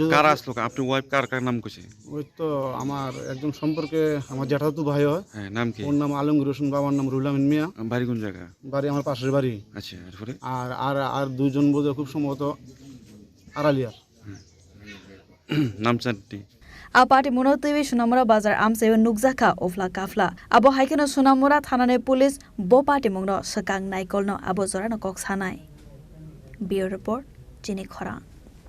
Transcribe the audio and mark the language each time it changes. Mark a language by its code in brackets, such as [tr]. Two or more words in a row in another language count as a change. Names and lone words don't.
[bn] কারা আসলো আপনি ওয়াইফ কার নাম কইছে ওই তো আমার একজন সম্পর্কে আমার জ্যাঠাতো ভাই হয় হ্যাঁ নাম কি ওর নাম আলমগীর হোসেন বাবার নাম রুহুল আমিন মিয়া বাড়ি কোন জায়গা বাড়ি আমার পাশের বাড়ি আচ্ছা এরপরে আর দুইজন বোধহয় খুব সম্ভবত আড়ালিয়ার নাম চারটি [trp] Apati monotibi Sunamura Bazar Amsay Nukzaka Ofla Kafla Abo Haikeno Sunamura Thanane Police Bo Party Mongno Sakang Naikolno Abo Zorano Koksanai [en] Bureau Report [trp] Jini Khora